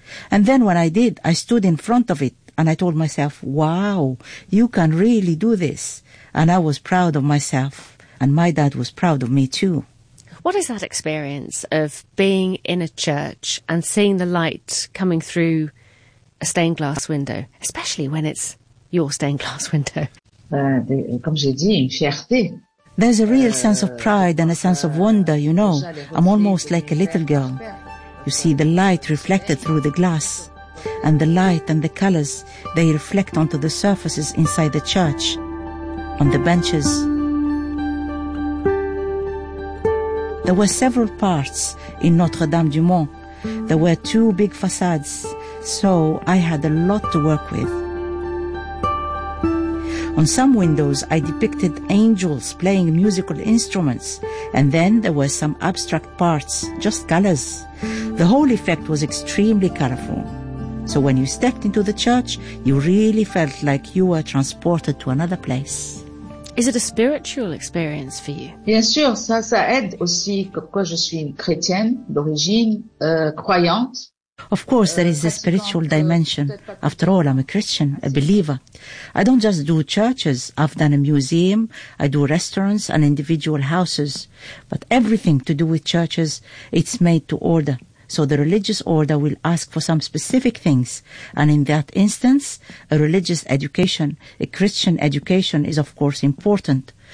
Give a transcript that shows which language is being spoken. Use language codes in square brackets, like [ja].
[en] And then when I did, I stood in front of it and I told myself, "Wow, you can really do this." And I was proud of myself, and my dad was proud of me too. What is that experience of being in a church and seeing the light coming through a stained glass window, especially when it's your stained glass window? [fr] Comme j'ai dit, une fierté. [en] There's a real sense of pride and a sense of wonder, you know. I'm almost like a little girl. You see the light reflected through the glass, and the light and the colors, they reflect onto the surfaces inside the church, on the benches. There were several parts in Notre-Dame du Mont. There were two big facades, so I had a lot to work with. On some windows, I depicted angels playing musical instruments, and then there were some abstract parts, just colors. The whole effect was extremely colorful. So when you stepped into the church, you really felt like you were transported to another place. Is it a spiritual experience for you? [fr] Bien sûr, ça aide aussi, comme quoi je suis une chrétienne d'origine, croyante. [en] Of course, there is a spiritual dimension. After all, I'm a Christian, a believer. I don't just do churches. I've done a museum. I do restaurants and individual houses. But everything to do with churches, it's made to order. So the religious order will ask for some specific things. And in that instance, a religious education, a Christian education is, of course, important.